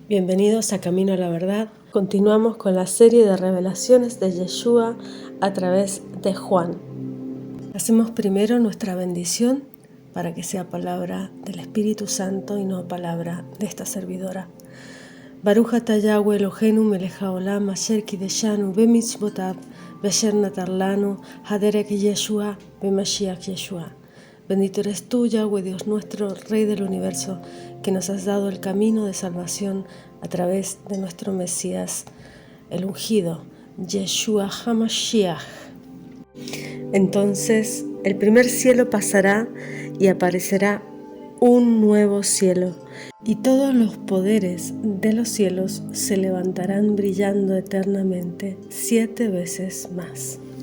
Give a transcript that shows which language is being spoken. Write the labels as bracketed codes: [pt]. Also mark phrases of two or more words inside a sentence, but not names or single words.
[es] Bienvenidos a Camino a la Verdad. Continuamos con la serie de revelaciones de Yeshua a través de Juan. Hacemos primero nuestra bendición para que sea palabra del Espíritu Santo y no palabra de esta servidora. [he] ברוך אתה יהוה אלוהינו מלך העולם אשר קדשנו במצוותיו ואשר נתן לנו הדרך ישוע במשיח ישוע. [es] Bendito eres tú, Yahweh, Dios nuestro, Rey del universo, que nos has dado el camino de salvación a través de nuestro Mesías, el ungido, Yeshua HaMashiach. Entonces el primer cielo pasará y aparecerá un nuevo cielo, y todos los poderes de los cielos se levantarán brillando eternamente 7 veces más.